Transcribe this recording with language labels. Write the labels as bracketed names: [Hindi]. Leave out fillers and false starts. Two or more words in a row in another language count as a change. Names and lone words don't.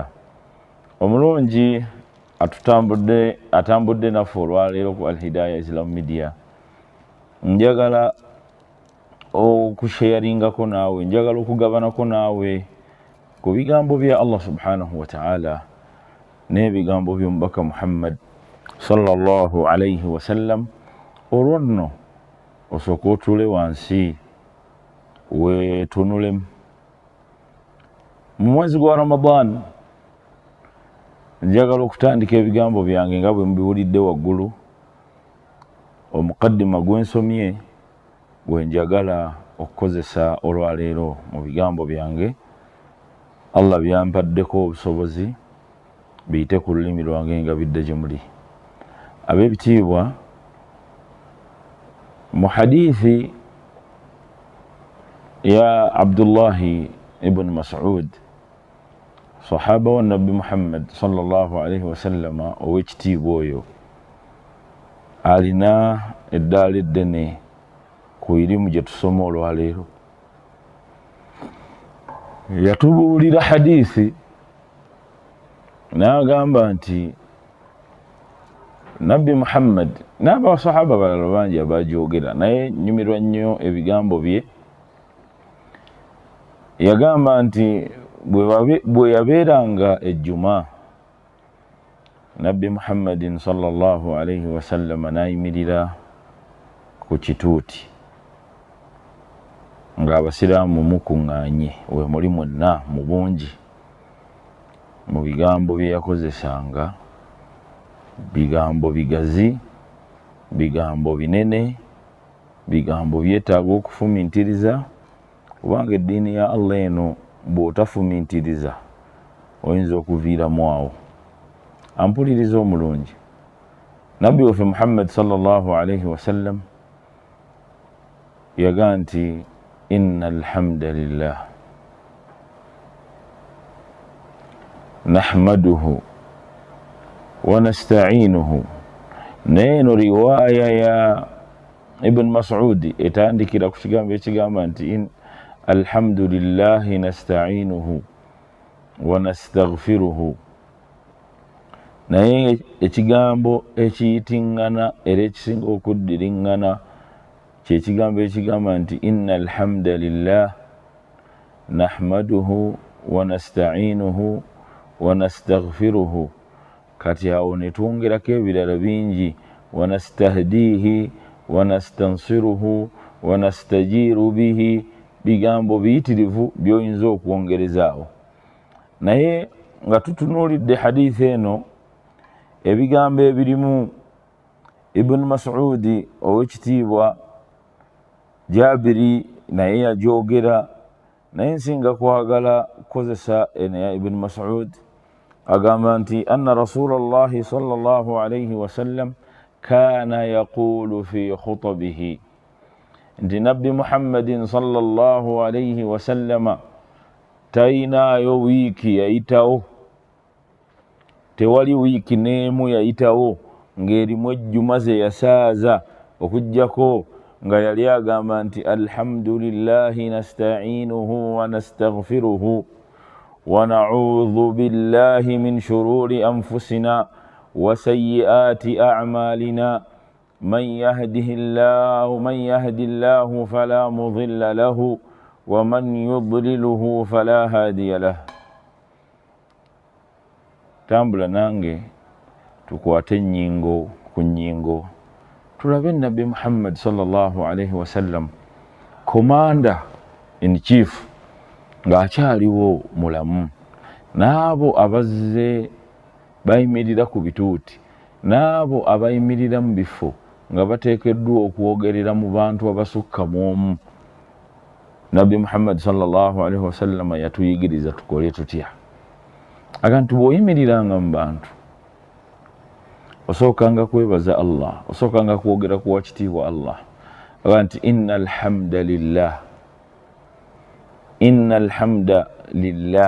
[Ganda] Omulungi atambudde naffe olwaleero ku Al-Hidayah Islam Media, njagala okusharingako naawe, njagala okugabanako naawe ku bigambo bya Allah [Arabic] سبحانه وتعالى [Ganda] n'ebigambo by'omubaka Muhammad [Arabic] صلى الله عليه وسلم. [Ganda] Olwo nno osooka otuule wansi weetunulemu. Mu mwezi gwa Ramadan njagala okutandika ebigambo byange nga bwe mubiwulidde waggulu, omukaddima gwensomye gwe njagala okukozesa olwaleero mu bigambo byange. Allah byampaddeko obusobozi biyite ku lulimi lwange nga bidde gye muli. Ab'ebitiibwa, mu hadithi ya Abdullahi ibn Mas'ud, sahaba wa Nabbi Muhammad [Arabic] صلى الله عليه وسلم, [Ganda] ow'ekitiibwa oyo, alina eddaala eddene ku irimu gye tusoma olwaleero. Yatubuulira hadithi n'agamba nti Nabbi Muhammad n'abasahaba balala bangi abagyogera, naye nyumirwa nnyo ebigambo bye. Yagamba nti bwe yabeeranga ejjuma, Nabbi Muhammadin [Arabic] صلى الله عليه وسلم [Ganda] n'ayimirira ku kituuti ng'abasiraamu mukuŋŋaanye we muli mwonna mu bungi. Mu bigambo bye yakozesanga bigambo bigazi, bigambo binene, bigambo byetaaga okufumintiriza, kubanga eddiini ya Allah eno bw'otafumintiriza oyinza okuviiramu awo. Ampuliriza omulungi, Nabbi waffe Muhammad [Arabic] صلى الله عليه وسلم [Ganda] yagaa nti [Arabic] إن الحمد لله نحمده ونستعينه. [Ganda] Neeno riwaaya ya Ibn Mas'ud etandikira ku kigambo ekigamba nti [Arabic] الحمد لله نستعينه ونستغفره. [Ganda] Naye ekigambo ekiyitiŋŋana era ekisinga okuddiriŋŋana kye kigambo ekigamba nti [Arabic] إن الحمد لله نحمده ونستعينه ونستغفره. [Ganda] Kati awo ne twongerako ebirala bingi, [Arabic] ونستهديه ونستنصره ونستجير به. [Ganda] Bigambo biyitirivu by'oyinza okwongerezaawo. Naye nga tutunuulidde hadithi eno, ebigambo ebirimu Ibn Mas'ud ow'ekitiibwa Jabiri naye yagyogera, naye nsinga kwagala kukozesa eno ya Ibn Mas'ud. Agamba nti [Arabic] أن رسول الله صلى الله عليه وسلم كان يقول في خطبه, [Ganda] nti Nabbi Muhammadin [Arabic] صلى الله عليه وسلم [Ganda] tayinaayo wiiki yayitawo, tewali wiiki n'emu yayitawo ng'erimu ejjuma ze yasaaza okujjako nga yali agamba nti [Arabic] الحمد لله نستعينه ونستغفره ونعوذ بالله من شرور أنفسنا وسيئات أعمالنا من يهده الله فلا مضل له ومن يضلله فلا هادي له. [Ganda] Tambula nange tukwate ennyingo ku nnyingo tulabe Nabbi Muhammad [Arabic] صلى الله عليه وسلم, [English] commander in chief, [Ganda] ng'akyaliwo mulamu, n'abo abazze bayimirira ku bituuti, n'abo abayimirira mu bifo nga bateekeddwa okwogerera mu bantu abasukka mu omu. Nabbi Muhammad [Arabic] صلى الله عليه وسلم [Ganda] yatuyigiriza tukole tutya. Agantu bw'oyimiriranga mu bantu osookanga kwebaza Allah, osookanga kwogera ku wakitiibwa Allah, aganti [Arabic] إن الحمد لله.